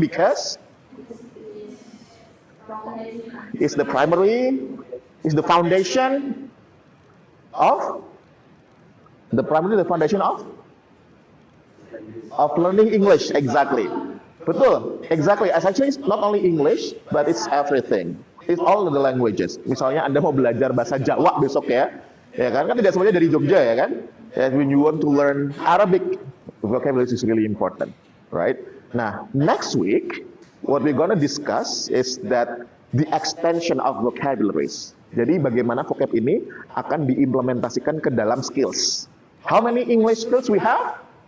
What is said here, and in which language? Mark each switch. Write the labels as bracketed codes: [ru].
[en] Because it's the primary, it's the foundation of the foundation of learning English. Exactly. [id] Betul, [en] exactly. Actually, it's not only English, but it's everything. It's all the languages. [id] Misalnya Anda mau belajar bahasa Jawa besok ya kan tidak semuanya dari Jogja ya kan. [en] And when you want to learn Arabic, vocabulary is really important, right? Nah, next week, what we're gonna discuss is that the extension of vocabularies. [id] Jadi bagaimana vocab ini akan diimplementasikan ke dalam skills. [en] How many English skills we have?